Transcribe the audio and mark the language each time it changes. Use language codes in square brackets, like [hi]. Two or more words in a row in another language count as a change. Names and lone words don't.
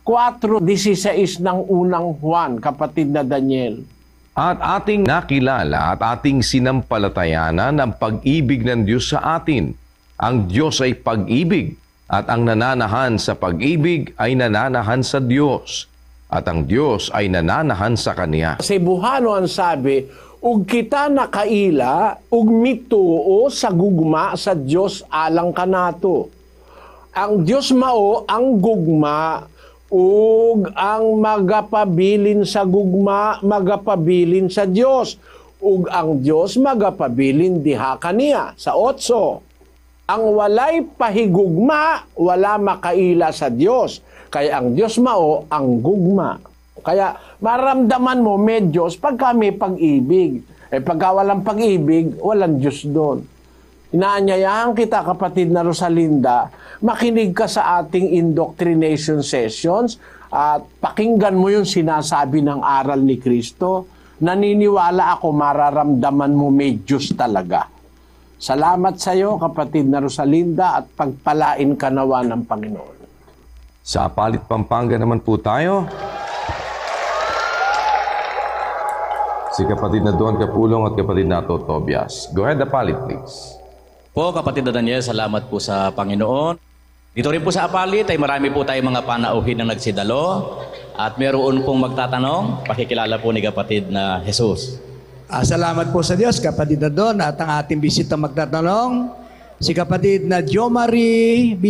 [tl] 4:16 ng unang Juan, kapatid na Daniel. At ating nakilala at ating sinampalatayanan ang pag-ibig ng Diyos sa atin. Ang Diyos ay pag-ibig, at ang nananahan sa pag-ibig ay nananahan sa Diyos, at ang Diyos ay nananahan sa Kaniya. Sa Cebuano ang sabi, [ceb] ug kita nakaila, ug mituo sa gugma sa Diyos alang kanato. Ang Diyos mao ang gugma, ug ang magapabilin sa gugma, magapabilin sa Diyos. Ug ang Diyos magapabilin diha kaniya. Sa 8, ang walay pahigugma, wala makaila sa Diyos. Kaya ang Diyos mao ang gugma. [tl] Kaya maramdaman mo may Diyos pagka may pag-ibig. Pagka walang pag-ibig, walang Diyos doon. Inaanyayahan kita, kapatid na Rosalinda, makinig ka sa ating [en] indoctrination sessions [tl] at pakinggan mo yung sinasabi ng aral ni Kristo. Naniniwala ako mararamdaman mo may Diyos talaga. Salamat sa iyo, kapatid na Rosalinda, at pagpalain ka nawa ng Panginoon. Sa Apalit, Pampanga naman po tayo. Si kapatid na Don Capulong at kapatid na Tobias. [en] Go ahead, Apalit, please. [tl] Po, kapatid na Daniel, salamat po sa Panginoon. Dito rin po sa Apalit ay marami po tayong mga panauhin na nagsidalo. At meron pong magtatanong, pakikilala po ni kapatid na Jesus. Salamat po sa Diyos, kapatid na Don, at ang ating bisita magtatanong, si kapatid na Jomari B.